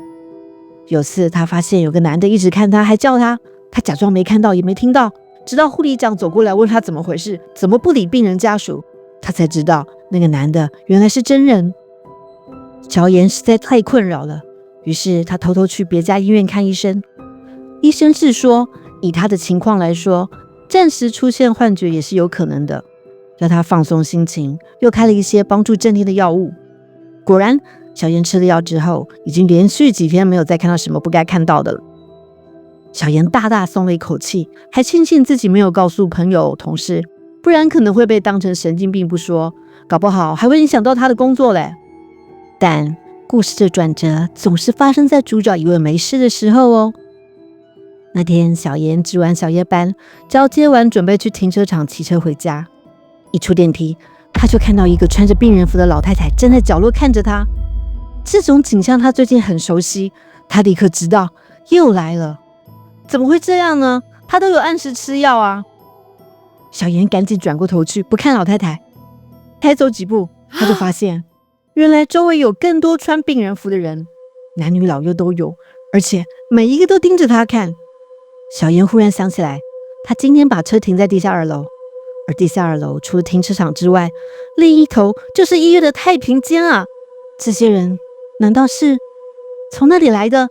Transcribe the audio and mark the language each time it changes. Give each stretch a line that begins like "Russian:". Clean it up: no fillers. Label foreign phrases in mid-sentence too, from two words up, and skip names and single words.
Chinese: 有次他發現有個男的一直看他，還叫他，他假裝沒看到也沒聽到，直到護理長走過來問他怎麼回事，怎麼不理病人家屬，他才知道那個男的原來是真人。小妍實在太困擾了，於是他偷偷去別家醫院看醫生。醫生是說，以他的情況來說，暫時出現幻覺也是有可能的，讓他放鬆心情，又開了一些幫助鎮定的藥物。果然，小妍吃了藥之後，已經連續幾天沒有再看到什麼不該看到的了。小妍大大鬆了一口氣，還慶幸自己沒有告訴朋友同事，不然可能會被當成神經病不說，搞不好還會影響到他的工作嘞。但故事的轉折總是發生在主角以為沒事的時候哦。那天小妍值完小夜班，交接完準備去停車場騎車回家，一出電梯，他就看到一個穿着病人服的老太太站在角落看着他。這種景象他最近很熟悉，他立刻知道又來了。怎麼會這樣呢？他都有按時吃藥啊！小妍趕緊轉過頭去，不看老太太。才走幾步，他就發現，原來周圍有更多穿病人服的人，男女老幼都有，而且每一個都盯着他看。小妍忽然想起來，他今天把車停在地下2樓，而地下2樓除了停車場之外，另一頭就是醫院的太平間啊！這些人難道是從那裡來的？